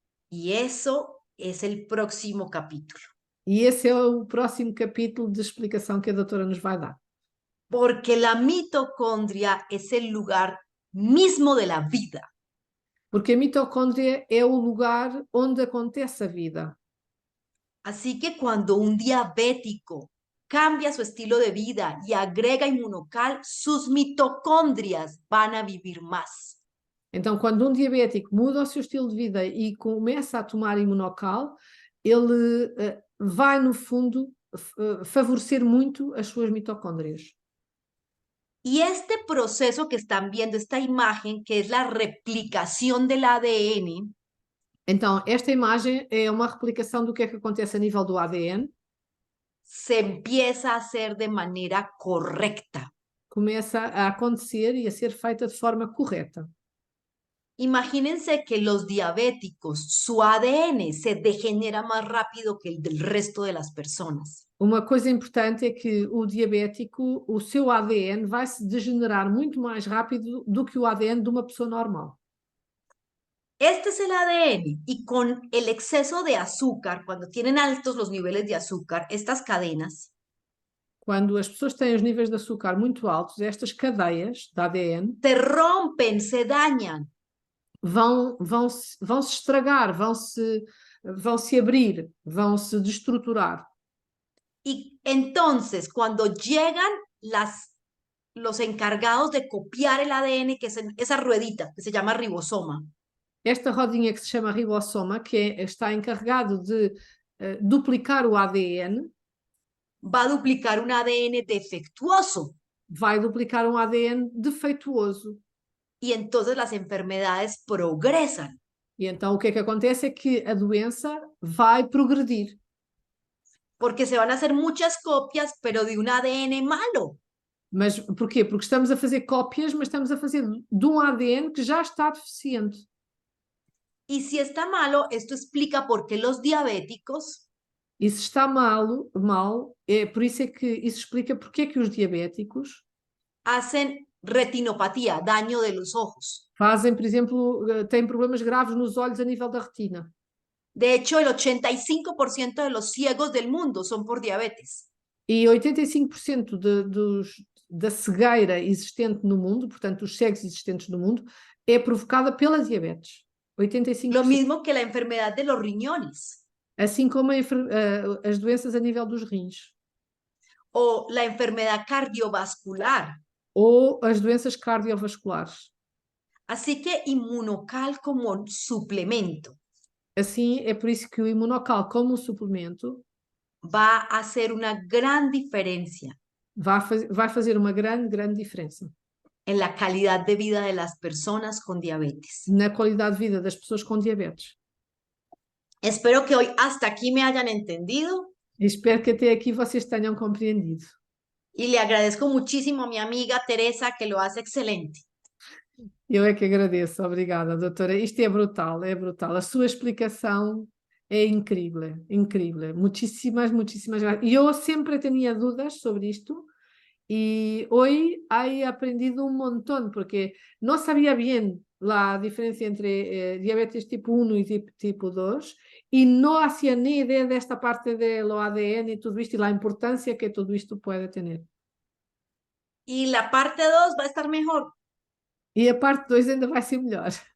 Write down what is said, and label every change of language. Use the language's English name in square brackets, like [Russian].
[Spanish] Y eso es el próximo capítulo. [Portuguese] E esse é o próximo capítulo de explicação que a doutora nos vai dar. [Spanish] Porque la mitocondria es el lugar mismo de la vida. [Portuguese] Porque a mitocôndria é o lugar onde acontece a vida. [Spanish] Así que cuando un diabético cambia su estilo de vida y agrega inmunocal, sus mitocondrias van a vivir más. [Portuguese] Então, quando um diabético muda o seu estilo de vida e começa a tomar imunocal, ele vai, no fundo, favorecer muito as suas mitocôndrias. [Spanish] Y este proceso que están viendo, esta imagen, que es la replicación del ADN, [Portuguese] Então, esta imagem é uma replicação do que é que acontece a nível do ADN. [Spanish] Se empieza a hacer de manera correcta. [Portuguese] Começa a acontecer e a ser feita de forma correta. [Spanish] Imagínense que los diabéticos, su ADN se degenera más rápido que el del resto de las personas. [Portuguese] Uma coisa importante é que o diabético, o seu ADN vai se degenerar muito mais rápido do que o ADN de uma pessoa normal. [Spanish] Este es el ADN y con el exceso de azúcar, cuando tienen altos los niveles de azúcar, estas cadenas [Portuguese] Quando as pessoas têm os níveis de açúcar muito altos, estas cadeias de ADN [Spanish] se rompen, se dañan. [Portuguese] vão se estragar, vão se abrir, vão se destruturar. [Spanish] Y entonces, cuando llegan los encargados de copiar el ADN, que es esa ruedita que se llama ribosoma, [Portuguese] Esta rodinha que se chama ribossoma, que está encarregado de duplicar o ADN, [Spanish] va a duplicar un ADN defectuoso. [Portuguese] vai duplicar um ADN defeituoso. [Spanish] Y entonces las enfermedades progresan. [Portuguese] E então o que é que acontece é que a doença vai progredir. [Spanish] Porque se van a hacer muchas copias, pero de un ADN malo. [Portuguese] Mas porquê? Porque estamos a fazer cópias, mas estamos a fazer de um ADN que já está deficiente. [Spanish] Y si está malo, esto explica por qué los diabéticos [Portuguese] E se está mal, é por isso é que isso explica porque é que os diabéticos [Spanish] hacen retinopatía, daño de los ojos. [Portuguese] fazem, por exemplo, têm problemas graves nos olhos a nível da retina. [Spanish] De hecho, el 85% de los ciegos del mundo son por diabetes. [Portuguese] E 85% da cegueira existente no mundo, portanto, dos cegos existentes no mundo, é provocada pela diabetes. 85%. [Spanish] Lo mismo que la enfermedad de los riñones [Portuguese] Assim como as doenças a nível dos rins. [Spanish] o la enfermedad cardiovascular. [Portuguese] Ou as doenças cardiovasculares. [Spanish] Así que Inmunocal como suplemento [Portuguese] Assim, é por isso que o Imunocal, como um suplemento, [Spanish] va a hacer una gran diferencia [Portuguese] vai fazer uma grande diferença [Spanish] en la calidad de vida de las personas con diabetes. [Portuguese] na qualidade de vida das pessoas com diabetes. [Spanish] Espero que hoy hasta aquí me hayan entendido [Portuguese] E espero que até aqui vocês tenham compreendido. [Spanish] y le agradezco muchísimo a mi amiga Teresa que lo hace excelente. [Portuguese] Eu é que agradeço, obrigada, doutora. Isto é brutal, é brutal. A sua explicação é incrível, incrível. [Spanish] Muchísimas gracias. [Portuguese] E eu sempre tinha dúvidas sobre isto [Spanish] y hoy he aprendido un montón porque no sabía bien la diferencia entre diabetes tipo 1 y tipo 2 y no hacía ni idea de esta parte de lo ADN y todo esto y la importancia que todo esto puede tener. Y la parte 2 va a estar mejor, [Portuguese] E a parte 2 ainda vai ser melhor.